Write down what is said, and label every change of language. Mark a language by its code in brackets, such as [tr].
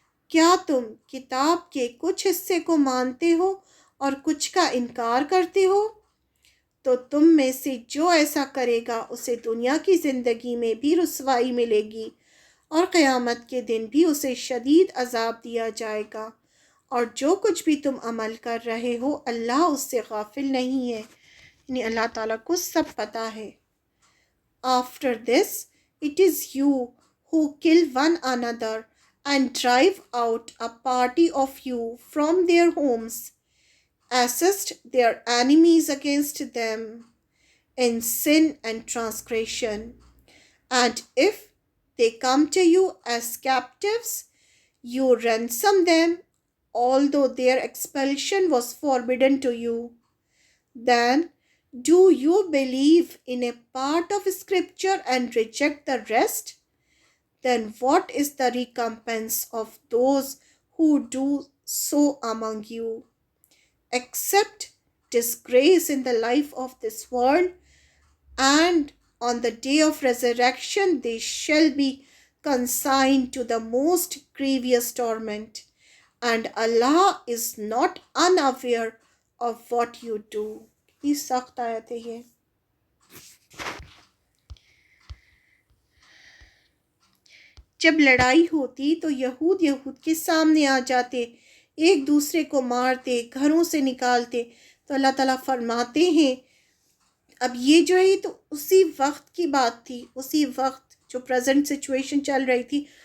[ur] کیا تم کتاب کے کچھ حصے کو مانتے ہو اور کچھ کا انکار کرتے ہو؟ تو تم میں سے جو ایسا کرے گا اسے دنیا کی زندگی میں بھی رسوائی ملے گی، اور قیامت کے دن بھی اسے شدید عذاب دیا جائے گا. اور جو کچھ بھی تم عمل کر رہے ہو اللہ اس سے غافل نہیں ہے. یعنی اللہ تعالیٰ کو سب پتہ ہے. [en] After this, it is you who kill one another and drive out a party of you from their homes. Assist their enemies against them in sin and transgression. And if they come to you as captives, you ransom them, although their expulsion was forbidden to you. Then, do you believe in a part of Scripture and reject the rest? Then what is the recompense of those who do so among you? Except disgrace in the life of this world, and on the day of resurrection they shall be consigned to the most grievous torment. And Allah is not unaware of what you do. [ur] یہ سخت آیت ہے. یہ جب لڑائی ہوتی تو یہود کے سامنے آ جاتے، ایک دوسرے کو مارتے، گھروں سے نکالتے. تو اللہ تعالیٰ فرماتے ہیں اب یہ جو ہے تو اسی وقت کی بات تھی، اسی وقت جو پریزنٹ سچویشن چل رہی تھی.